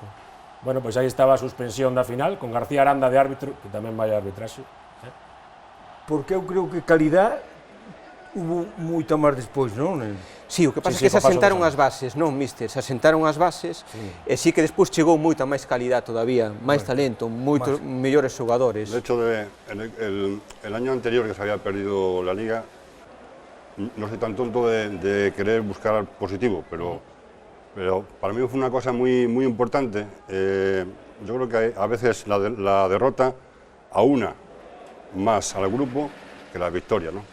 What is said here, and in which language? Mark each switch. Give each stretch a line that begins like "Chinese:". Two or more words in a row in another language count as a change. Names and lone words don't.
Galician: Bueno, pois aí estaba a suspensión da final, con García Aranda de árbitro, que tamén vai a arbitraxe. Porque eu creo que
Spanish: calidad hubo
Galician: moita máis despois, non? Sí, o que pasa é que se asentaron as bases, non, míster? Se asentaron as bases, e sí que despois chegou moita máis
Spanish: calidad todavía,
Galician: máis talento, moitos mellores xogadores.
Spanish: De hecho, el año anterior que se había perdido la Liga, no soy tan tonto de querer buscar positivo, pero para mí fue una cosa muy importante. Yo creo que a veces la derrota aúna más al grupo que la victoria, ¿no?